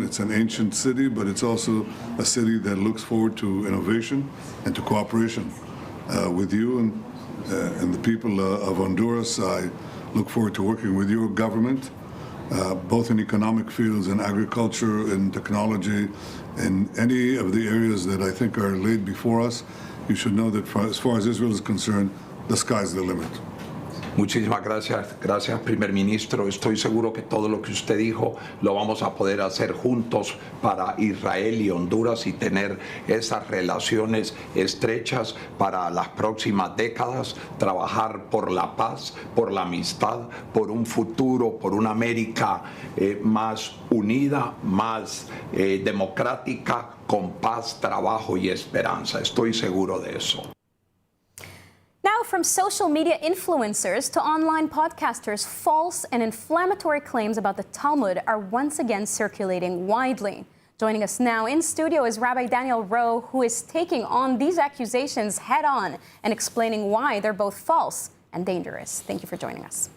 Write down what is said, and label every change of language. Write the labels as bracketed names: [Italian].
[English] It's an ancient city, but it's also a city that looks forward to innovation and to cooperation with you and the people of Honduras. I look forward to working with your government, both in economic fields and agriculture and technology, in any of the areas that I think are laid before us. You should know that as far as Israel is concerned, the sky's the limit. [Spanish] Muchísimas gracias. Gracias, primer ministro. Estoy seguro que todo lo que usted dijo lo vamos a poder hacer juntos para Israel y Honduras y tener esas relaciones estrechas para las próximas décadas, trabajar por la paz, por la amistad, por un futuro, por una América más unida, más democrática, con paz, trabajo y esperanza. Estoy seguro de eso. [English] Now, from social media influencers to online podcasters, false and inflammatory claims about the Talmud are once again circulating widely. Joining us now in studio is Rabbi Daniel Rowe, who is taking on these accusations head on and explaining why they're both false and dangerous. Thank you for joining us.